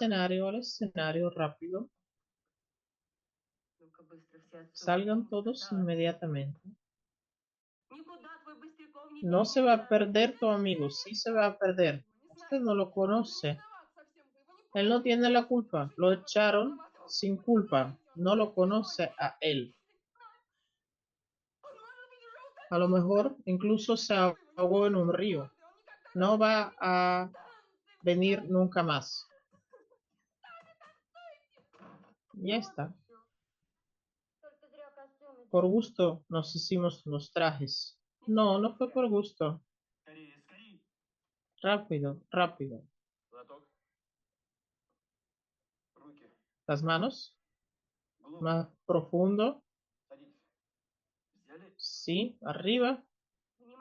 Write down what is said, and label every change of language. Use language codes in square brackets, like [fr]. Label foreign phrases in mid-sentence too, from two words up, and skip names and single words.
[es] Al escenario, rápido. [ru] Ну-ка быстро все отсюда. [es] Salgan todos inmediatamente. [ru] Никуда твой Быстряков не [es] No se va a [ru] денется. [es] perder tu amigo, sí se va a perder. Usted no lo conoce. Él no tiene la culpa. Lo echaron sin culpa. No lo conoce a él. A lo mejor incluso se ahogó en un río. No va a venir nunca más. Ya está. [ru] Только зря костюмы. [es] Por gusto nos hicimos los trajes. No, no fue por gusto. [ru] Скорее, скорее. [es] Rápido, rápido. [ru] Лоток. Руки. [es] Las manos. [ru] Глубже. [es] Más profundo. [ru] Садитесь. Взяли. [es] Sí, arriba. [ru] Внимание.